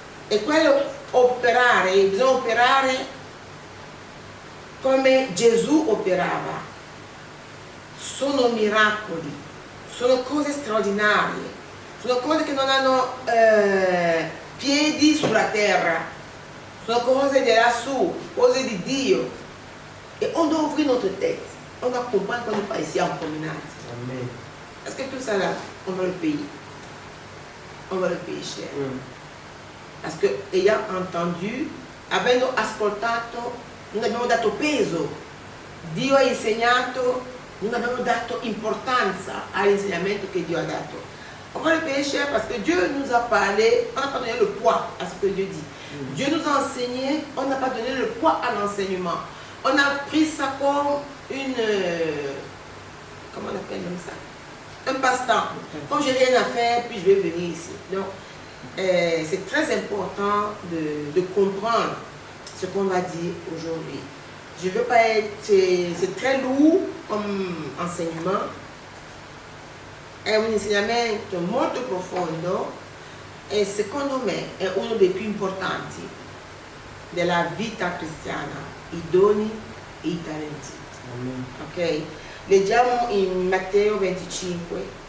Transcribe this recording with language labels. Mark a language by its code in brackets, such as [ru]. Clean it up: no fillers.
[it] E quello operare, bisogna operare come Gesù operava. Sono miracoli, sono cose straordinarie, sono cose che non hanno piedi sulla terra. Sono cose di lassù, cose di Dio. [fr] Et on doit ouvrir notre tête. On doit comprendre qu'on n'est pas ici en promenade. Amen. Parce que tout ça là, on va le payer. On va le payer cher. Parce que, ayant entendu, [it] avendo ascoltato, non abbiamo dato peso. Dio ha insegnato, non abbiamo dato importanza all'insegnamento che Dio ha dato. [fr] On va le payer cher parce que Dieu nous a parlé, on n'a pas donné le poids à ce que Dieu dit. Dieu nous a enseigné, on n'a pas donné le poids à l'enseignement. On a pris ça comme une... comment on appelle ça? Un passe-temps. Comme je n'ai rien à faire, puis je vais venir ici. Donc, c'est très important de comprendre ce qu'on va dire aujourd'hui. Je ne veux pas être... C'est très lourd comme enseignement. [it] È un insegnamento molto profondo e secondo me è uno dei più importanti della vita cristiana, i doni e i talenti. Amen. Ok? Leggiamo in Matteo 25.